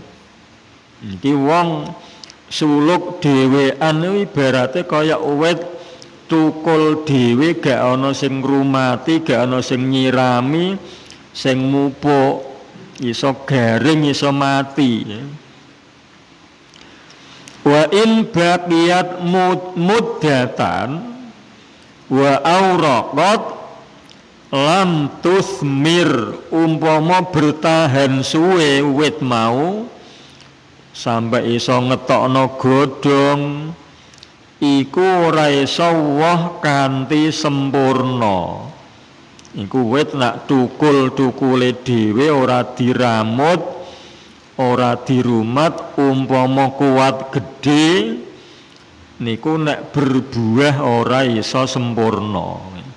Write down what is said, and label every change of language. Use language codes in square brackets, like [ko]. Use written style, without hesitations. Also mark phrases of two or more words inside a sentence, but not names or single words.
[jv] Iki wong suluk dhewean ibarate kaya uwit tukul dhewe, gak ana sing ngrumati, gak ana sing nyirami, sing mupuk, iso garing, iso mati. [ar] وإن بقيت مدة وأورقت لم تثمر, [jv] umpama bertahan suwe wit mau sampai iso ngetokno godhong iku ora iso woh kanthi sempurna. Iku wit nak tukul-tukule dhewe ora diramut, ora dirumat, umpama kuat gedhe niku nek berbuah ora iso sempurna.